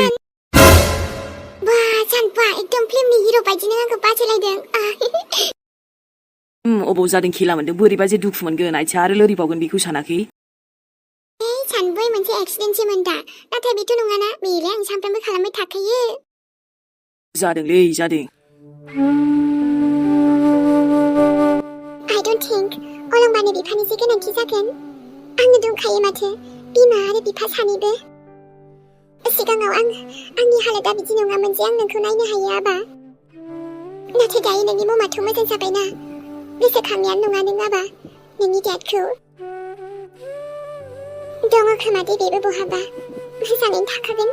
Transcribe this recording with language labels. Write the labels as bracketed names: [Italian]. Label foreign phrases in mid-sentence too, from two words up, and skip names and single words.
[Bodo] बा सानबा एकदम फिल्मनि हिर' बायदि नों आंखौ बासायलायदों अबाव जादों खेला मोनदों बोरैबा जे दुखु मोनगोन आथिं आरो लोरिबावगोन बेखौ सानाखै सानबै मोनसे एक्सिडेन्टसोमोन दा नाथाय बेथ' नङाना बेलाय आं सानफ्रामबो खालामबाय थाखायो जादोंलै जादों [English] I don't think [Bodo] अलंबारनि बिफानिसो गोनांथि जागोन आंनो दंखायो माथो बिमा आरो बिफा सानैबो सिगाङाव आंनि हालोदा बिदि नङामोन जे आं नोंखौ नायनो हायो आबा नाथाय दायो नोंनि ममाथ' मोजां जाबायना गोसोखांनायानो नङा नों आबा नोंनि डेडखौ दङ खोमा दे बेबो बहाबा मोजाङैनो थाखागोन